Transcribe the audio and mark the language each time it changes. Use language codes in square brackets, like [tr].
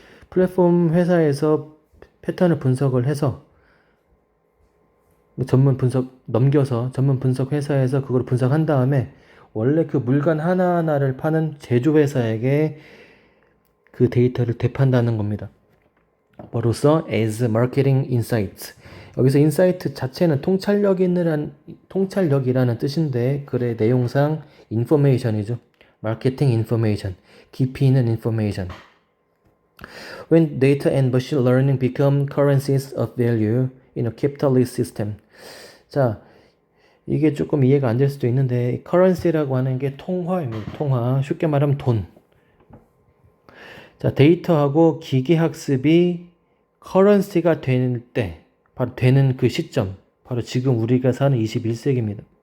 [ko] 플랫폼 회사에서 패턴을 분석을 해서 전문 분석 회사에서 그걸 분석한 다음에 원래 그 물건 하나하나를 파는 제조 회사에게 그 데이터를 되판다는 겁니다. 뭐로써 [en] as marketing insights. [ko] 여기서 insight 자체는 통찰력이라는 뜻인데 글의 내용상 information이죠. [en] marketing information. 깊이 있는 information. When data and machine learning become currencies of value in a capitalist system. [ko] 자, 이게 조금 이해가 안 될 수도 있는데 currency라고 하는 게 통화입니다. 통화. 쉽게 말하면 돈. 자, 데이터하고 기계학습이 currency가 될 때, 바로 되는 그 시점, 바로 지금 우리가 사는 21세기입니다.